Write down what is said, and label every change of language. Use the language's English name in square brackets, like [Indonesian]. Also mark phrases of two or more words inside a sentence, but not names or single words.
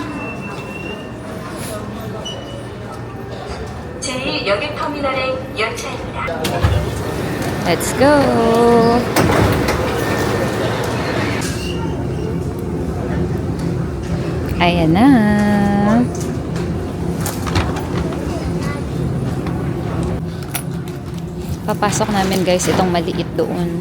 [Korean] 제1역유터미널의 열차입니다. [English] Let's go! [Filipino] Ayan na. Papasok namin guys itong maliit doon.